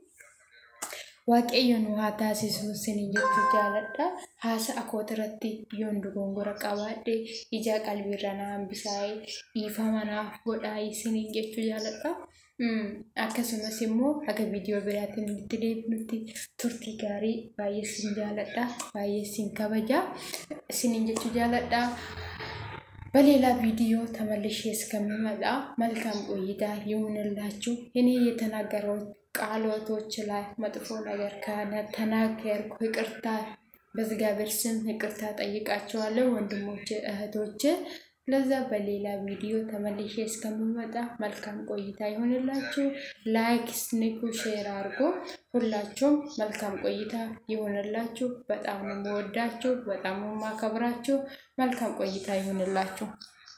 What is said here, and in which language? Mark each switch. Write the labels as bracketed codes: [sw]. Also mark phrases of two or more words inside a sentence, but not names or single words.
[om] waaqayyo nu haa taasisu sinin jechuu jaaladha haasa'a kootirratti yoon dogongora qabaadhe ija qalbiirra na hambisaa'ee dhiifama naaf godhaa sinin jechuu jaaladha akkasumas immoo haga viidiyoo biraatiin itti deebinutti turtii gaarii baay'ee sin jaaladha baay'ee sin kabaja sinin jechuu jaaladha [am] በሌላ ቪዲዮ ተመልሼ እስከምመጣ መልካም ቆይታ ይሁንላችሁ እኔ የተናገረው ቃላቶች ላይ መጥፎ ነገር ካለ ተናገርኩ ይቅርታ በእግዚአብሔር ስም ይቅርታ ጠይቃችኋለሁ ወንድሞቼ እህቶቼ። ለዛ በሌላ ቪዲዮ ተመልሼ እስከምመጣ መልካም ቆይታ ይሁንላችሁ። ላይክ ስኒኩ ሼር አድርጉ። ሁላችሁም መልካም ቆይታ ይሁንላችሁ። በጣም ነው የምወዳችሁ፣ በጣም ነው የማከብራችሁ። መልካም ቆይታ ይሁንላችሁ።